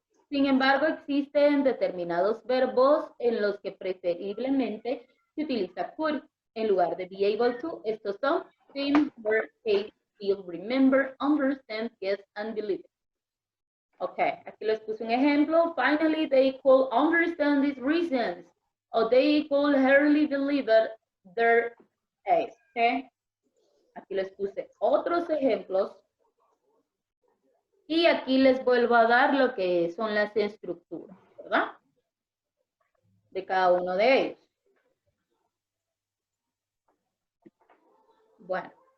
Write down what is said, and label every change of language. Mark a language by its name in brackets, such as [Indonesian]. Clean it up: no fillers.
[Spanish] Sin embargo, existen determinados verbos en los que preferiblemente se utiliza could en lugar de be able to. Estos son think, work, taste, feel, remember, understand, guess, and believe. Ok, aquí les puse un ejemplo. [English] Finally, they could understand these reasons. Or they could hardly believe their case. Okay. [Spanish] Aquí les puse otros ejemplos. Y aquí les vuelvo a dar lo que son las estructuras, ¿verdad? De cada uno de ellos. Bueno,